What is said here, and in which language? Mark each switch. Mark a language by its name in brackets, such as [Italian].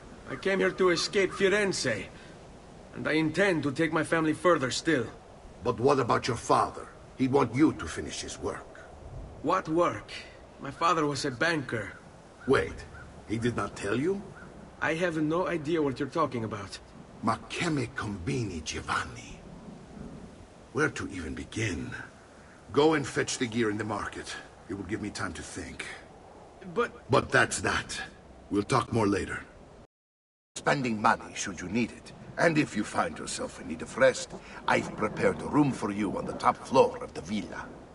[English] I came here to escape Firenze. And I intend to take my family further still. But what about your father? He'd want you to finish his work. What work? My father was a banker. Wait, he did not tell you? I have no idea what you're talking about. [Italian] Ma che me combini, Giovanni? [English] Where to even begin? Go and fetch the gear in the market. It will give me time to think. But that's that. We'll talk more later. Spending money should you need it. And if you find yourself in need of rest, I've prepared a room for you on the top floor of the villa.